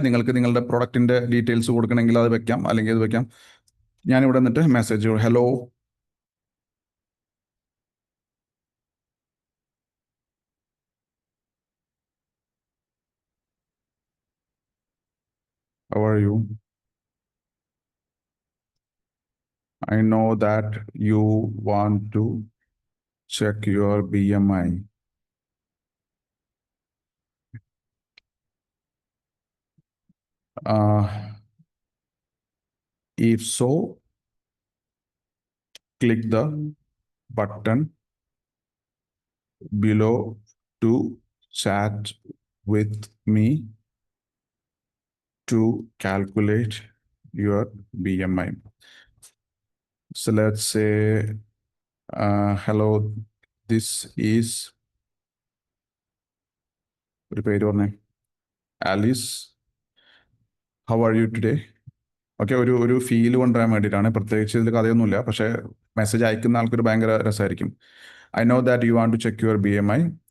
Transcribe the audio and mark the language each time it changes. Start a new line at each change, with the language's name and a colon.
Malayalam: നിങ്ങൾക്ക് നിങ്ങളുടെ പ്രൊഡക്റ്റിന്റെ ഡീറ്റെയിൽസ് കൊടുക്കണമെങ്കിൽ അത് വെക്കാം, അല്ലെങ്കിൽ അത് വെക്കാം. ഞാനിവിടെ നിന്നിട്ട് message hello,
English: how are you? I know that you want to check your BMI. If so, click the button below to chat with me to calculate your BMI. So let's say, hello, this is Alice. How are you today?
Malayalam: Okay, ഒരു feel കൊണ്ടുവരാൻ വേണ്ടിയിട്ടാണ്. പ്രത്യേകിച്ച് ഇതിൽ കഥയൊന്നുമില്ല, പക്ഷേ message അയക്കുന്ന ആൾക്കൊരു ഭയങ്കര രസമായിരിക്കും.
English: I know that you want to check your BMI.